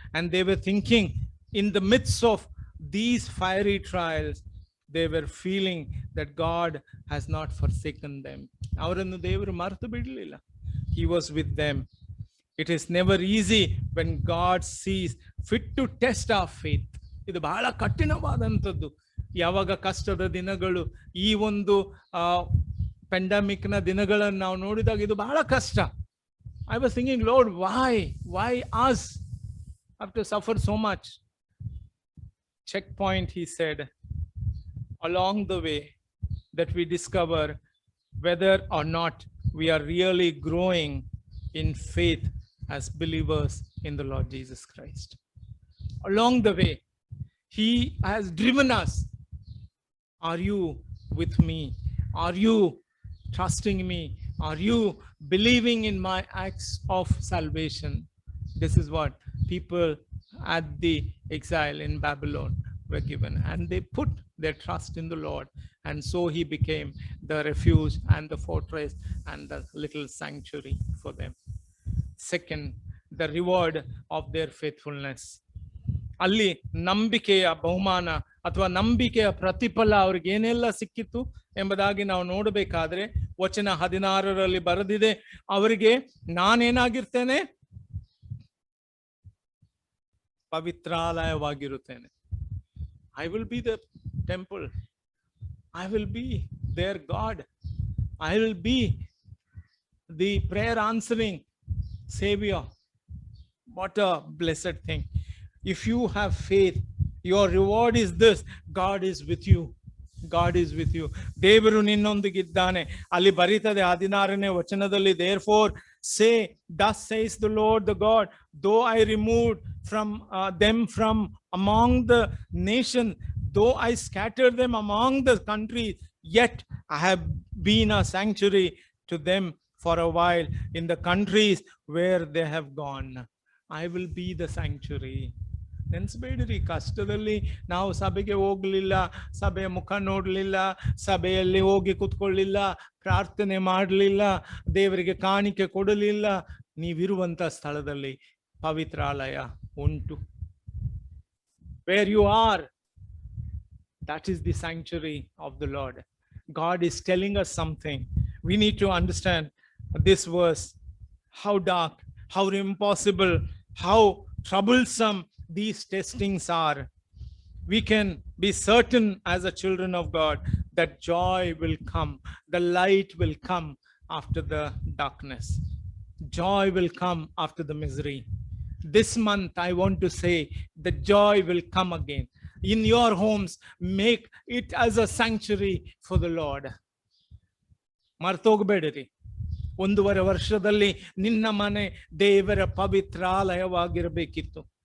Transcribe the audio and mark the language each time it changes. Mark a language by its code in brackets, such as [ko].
[en] And they were thinking, in the midst of these fiery trials, they were feeling that God has not forsaken them. [kn] ಅವರನ್ನು ದೇವರು ಮರೆತು ಬಿಡಲಿಲ್ಲ. [en] He was with them. It is never easy when God sees fit to test our faith. [kn] ಇದು ಬಹಳ ಕಠಿಣವಾದಂಥದ್ದು. ಯಾವಾಗ ಕಷ್ಟದ ದಿನಗಳು, ಈ ಒಂದು ಪೆಂಡಮಿಕ್ ನ ದಿನಗಳನ್ನು ನಾವು ನೋಡಿದಾಗ ಇದು ಬಹಳ ಕಷ್ಟ. [en] I was thinking, Lord, why us have to suffer so much? Checkpoint, he said, along the way that we discover whether or not we are really growing in faith as believers in the Lord Jesus Christ. Along the way, he has driven us. Are you with me? Are you trusting me? Are you believing in my acts of salvation? This is what people at the exile in Babylon were given, and they put their trust in the Lord, and so he became the refuge and the fortress and the little sanctuary for them. Second, the reward of their faithfulness. [kn] ಅಲ್ಲಿ ನಂಬಿಕೆಯ ಬಹುಮಾನ ಅಥವಾ ನಂಬಿಕೆಯ ಪ್ರತಿಫಲ ಅವ್ರಿಗೆ ಏನೆಲ್ಲ ಸಿಕ್ಕಿತ್ತು ಎಂಬುದಾಗಿ ನಾವು ನೋಡಬೇಕಾದ್ರೆ ವಚನ 16ರಲ್ಲಿ ಬರೆದಿದೆ, ಅವರಿಗೆ ನಾನೇನಾಗಿರ್ತೇನೆ? ಪವಿತ್ರಾಲಯವಾಗಿರುತ್ತೇನೆ. [en] I will be the temple. I will be their God. I will be the prayer answering Savior. What a blessed thing. If you have faith, your reward is this: God is with you. God is with you. [kn] ದೇವರು ನಿನ್ನೊಂದಿಗಿದ್ದಾನೆ. ಅಲ್ಲಿ ಬರೀತದೆ 16ನೇ ವಚನದಲ್ಲಿ, [en] therefore say, thus says the Lord the God, though I removed from them from among the nation, though I scattered them among the countries, yet I have been a sanctuary to them for a while in the countries where they have gone. I will be the sanctuary. [kn] ನೆನ್ಸ್ಬೇಡ್ರಿ, ಕಷ್ಟದಲ್ಲಿ ನಾವು ಸಭೆಗೆ ಹೋಗ್ಲಿಲ್ಲ, ಸಭೆಯ ಮುಖ ನೋಡ್ಲಿಲ್ಲ, ಸಭೆಯಲ್ಲಿ ಹೋಗಿ ಕುತ್ಕೊಳ್ಳಿಲ್ಲ, ಪ್ರಾರ್ಥನೆ ಮಾಡಲಿಲ್ಲ, ದೇವರಿಗೆ ಕಾಣಿಕೆ ಕೊಡಲಿಲ್ಲ, ನೀವಿರುವಂತ ಸ್ಥಳದಲ್ಲಿ ಪವಿತ್ರಾಲಯ ಉಂಟು. [en] Where you are, that is the sanctuary of the Lord. God is telling us something. We need to understand this verse, how dark, how impossible, how troublesome these testings are. We can be certain as a children of God that joy will come, the light will come after the darkness. Joy will come after the misery. This month I want to say the joy will come again. In your homes, make it as a sanctuary for the Lord. [kn] ಮರ್ತೋಗ್ಬೇಡ್ರಿ, 1.5 ವರ್ಷದಲ್ಲಿ ನಿನ್ನ ಮನೆ ದೇವರ ಪವಿತ್ರಾಲಯವಾಗಿರಬೇಕಿತ್ತು.